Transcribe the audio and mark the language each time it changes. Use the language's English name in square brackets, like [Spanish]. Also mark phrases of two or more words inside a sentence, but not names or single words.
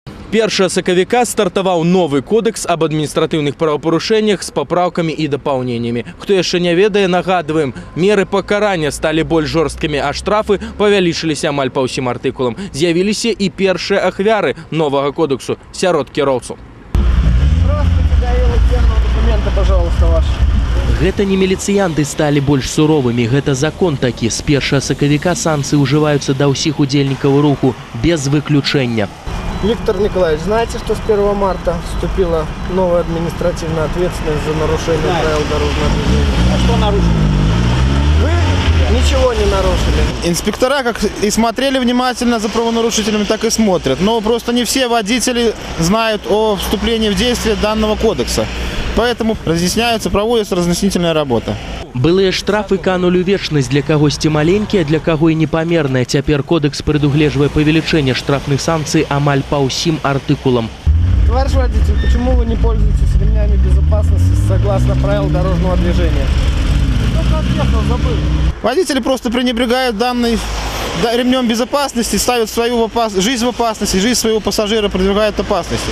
[Belarusian] 1 сакавіка стартаваў новы кодекс об адміністратыўных правапарушэннях з папраўкамі і дапаўненнямі. Хто яшчэ не ведае, нагадваем, меры пакарання сталі больш жорсткімі, а штрафы павялічыліся амаль па ўсім артыкулам. З'явіліся і першыя ахвяры новага кодексу сярод кіроўцаў. [Russian] Документы, пожалуйста, ваши. [Belarusian] Гэта не міліцыянты сталі больш суровымі, гэта закон такі. З 1 сакавіка санкцыі ўжываюцца да ўсіх удзельнікаў руху, без выключэння. [Russian] Виктор Николаевич, знаете, что с 1 марта вступила новая административная ответственность за нарушение правил дорожного движения? А что нарушили? Вы ничего не нарушили. Инспектора как и смотрели внимательно за правонарушителями, так и смотрят. Но просто не все водители знают о вступлении в действие данного кодекса. Поэтому разъясняются, проводится разъяснительная работа. [Belarusian] Былыя штрафы канулі ў вечнасць, для кагосьці маленькія, для каго і непамерныя. Цяпер кодекс прадугледжвае павелічэнне штрафных санкцый амаль па ўсім артыкулам. [Russian] Товарищ водитель, почему вы не пользуетесь ремнями безопасности согласно правил дорожного движения? Водители просто пренебрегают данным ремнем безопасности, ставят свою жизнь в опасности, жизнь своего пассажира подвергают опасности.